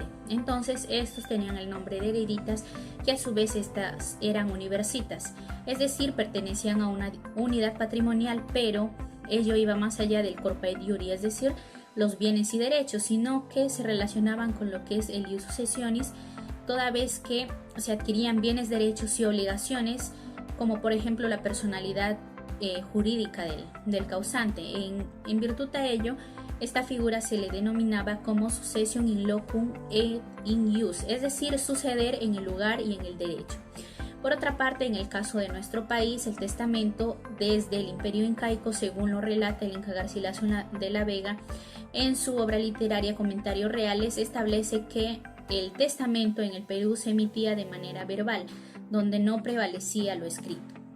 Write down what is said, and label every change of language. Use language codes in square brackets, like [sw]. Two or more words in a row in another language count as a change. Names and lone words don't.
[es] Entonces, estos tenían el nombre de hereditas, que a su vez estas eran universitas, es decir, pertenecían a una unidad patrimonial, pero ello iba más allá del [la] corpus iuri, [es] es decir, los bienes y derechos, sino que se relacionaban con lo que es el [la] ius successionis, [es] toda vez que se adquirían bienes, derechos y obligaciones, como por ejemplo la personalidad jurídica del causante. En virtud a ello, esta figura se le denominaba como [la] succession in locum et in ius, [es] es decir, suceder en el lugar y en el derecho. Por otra parte, en el caso de nuestro país, el testamento desde el Imperio Incaico, según lo relata el Inca Garcilaso de la Vega en su obra literaria Comentarios Reales, establece que el testamento en el Perú se emitía de manera verbal, donde no prevalecía lo escrito.